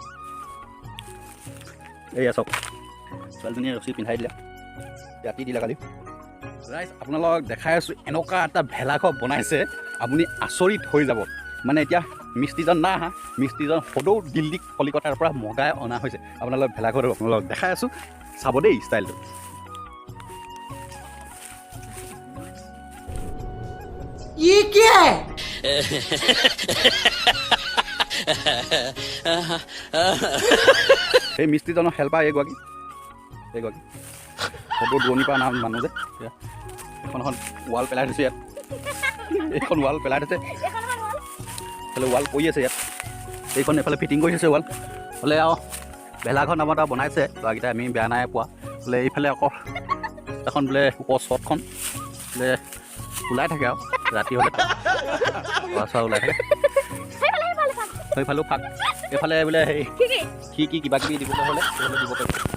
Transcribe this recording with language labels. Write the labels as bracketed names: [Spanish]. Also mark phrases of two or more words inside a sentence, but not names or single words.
[Assamese] এইয়া চাওক ছোৱালীজনীয়ে ৰছী পিন্ধাই দিলে ৰাতি দিলে কালি ৰাইজ আপোনালোকক দেখাই আছোঁ এনেকুৱা এটা ভেলাঘৰ বনাইছে আপুনি আচৰিত হৈ যাব মানে এতিয়া মিস্ত্ৰীজন নাই আহা মিস্ত্ৰীজন সদৌ দিল্লী কলিকতাৰ পৰা মগাই অনা হৈছে আপোনালোক ভেলাঘৰটো আপোনালোকক দেখাই আছোঁ চাব দেই ষ্টাইলটো [Hindi] ये क्या है [Assamese] সেই মিস্ত্ৰীজনৰ হেল্পাৰ এইগৰাকী সদৌ দূৰণিৰ পৰা নাম মানুহ যে এখন ৱাল পেলাই থৈছে ইয়াত এইখন ৱাল পেলাই থৈছে এইফালে ৱাল পৰি আছে ইয়াত এইখন এইফালে ফিটিং কৰি থৈছে ৱাল হ'লে আৰু ভেলাঘৰ নামত আৰু বনাইছে ল'ৰাকেইটাই আমি বেয়া নাই পোৱা বোলে এইফালে আকৌ এখন বোলে ওপৰ চটখন বোলে ওলাই থাকে আৰু ৰাতি হ'লে চোৱা ওলাই থাকে সেইফালেও ফাক এইফালে বোলে সেই কি কিবা কিবি দিবলৈ হ'লে দিব পাৰিব